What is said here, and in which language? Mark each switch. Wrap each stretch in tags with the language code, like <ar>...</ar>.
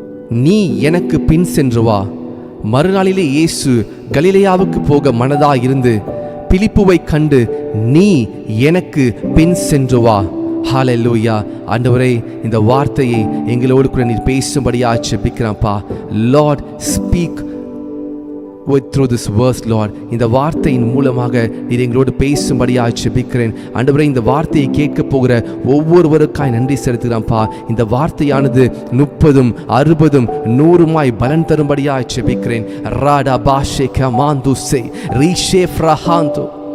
<ta>நீ எனக்கு பின் சென்று வா. மறுநாளிலே இயேசு கலிலேயாவுக்கு போக மனதாயிருந்து பிலிப்புவை கண்டு, நீ எனக்கு பின் சென்று வா. ஹல்லேலூயா. ஆண்டவரே, இந்த வார்த்தையை எங்களோடு கூட நீர் பேசும்படியாக ஜெபிக்கிறேன்ப்பா.</ta> <en>Lord speak through this verse, Lord.</en> <ta>இந்த வார்த்தையின் மூலமாக நீர் எங்களோடு பேசும்படியாக ஜெபிக்கிறேன். ஆண்டவரே, இந்த வார்த்தையை கேட்க போகிற ஒவ்வொருவருக்காய் நன்றி செலுத்துகிறேன்ப்பா. இந்த வார்த்தையானது 30, 60, 100 பலன் தரும்படியாக ஜெபிக்கிறேன். ராடா பாஷேக மாந்துசே ரீஷே ஃப்ரஹாந்தோ.</ta>